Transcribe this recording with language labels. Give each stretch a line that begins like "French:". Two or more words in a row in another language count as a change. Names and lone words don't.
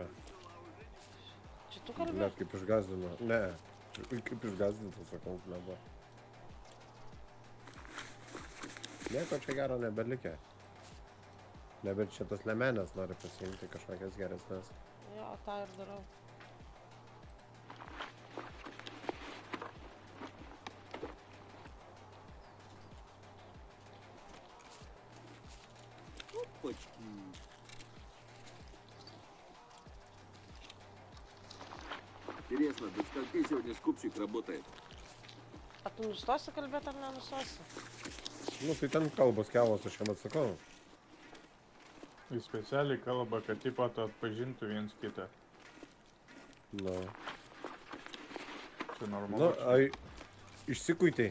Lithuanian: Čia tu kalbė? Net kaip išgazdino. Ne. Kaip išgazdintas, sakau, nebuvo. Nieko čia gero nebelikė. Nebent čia tas lemenės nori pasiimti kažkokias geresnės. Jo, tą ir darau.
Russian: Опачки. Интересно, до скольки сегодня скупщик работает?
Lithuanian: A tu nustosi kalbėti ar nenustosi? Nu, tai ten kalbos kevos, aš jam atsakau. Jis specialiai kalba, kad tipo atpažintų viens kitą. Nu. Čia Nu, normalu. ai, išsikuitei.